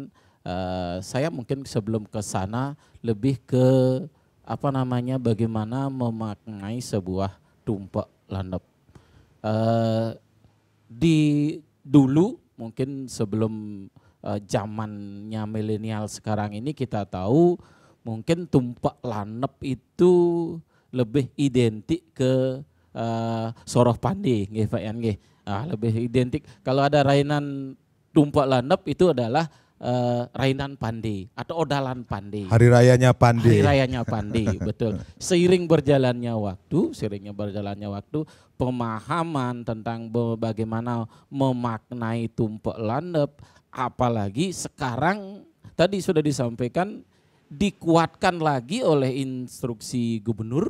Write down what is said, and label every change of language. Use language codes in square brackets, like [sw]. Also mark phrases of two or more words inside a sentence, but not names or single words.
[id] Saya mungkin sebelum ke sana lebih ke bagaimana memaknai sebuah tumpak landep. Di dulu mungkin sebelum zamannya milenial sekarang ini kita tahu mungkin tumpak landep itu lebih identik ke soroh pandi, nggih Pak Yan nggih. Lebih identik kalau ada rainan tumpak landep itu adalah rainan pandi atau odalan pandi. Hari rayanya pandi. Hari rayanya pandi, betul. Seiring berjalannya waktu, pemahaman tentang bagaimana memaknai tumpak landep, apalagi sekarang tadi sudah disampaikan dikuatkan lagi oleh instruksi gubernur.